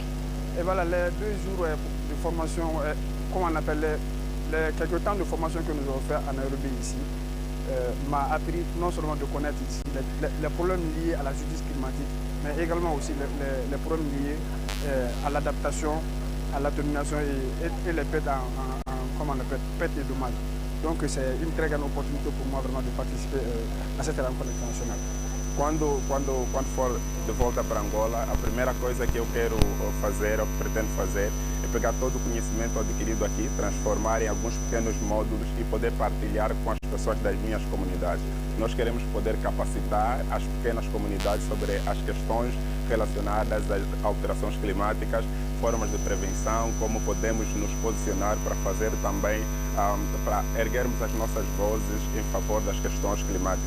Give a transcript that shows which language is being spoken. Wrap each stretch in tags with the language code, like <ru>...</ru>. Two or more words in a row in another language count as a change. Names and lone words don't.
<fr>Et voilà, les 2 jours de formation, comme on appelle quelques temps de formation que nous avons fait à Nairobi ici, m'a appris non seulement de connaître ici les problèmes liés à la justice climatique, mais également aussi les problèmes liés à l'adaptation, à l'atténuation et les pertes pertes et dommages. Donc c'est une très grande opportunité pour moi vraiment de participer</fr> <pt>a essa</pt> <fr>rencontre internacional.</fr> <pt>Quando for de volta para Angola, a primeira coisa que eu quero fazer, ou pretendo fazer, é pegar todo o conhecimento adquirido aqui, transformar em alguns pequenos módulos e poder partilhar com as pessoas das minhas comunidades. Nós queremos poder capacitar as pequenas comunidades sobre as questões relacionadas às alterações climáticas, formas de prevenção, como podemos nos posicionar para fazer também, para erguermos as nossas vozes em favor das questões climáticas.</pt>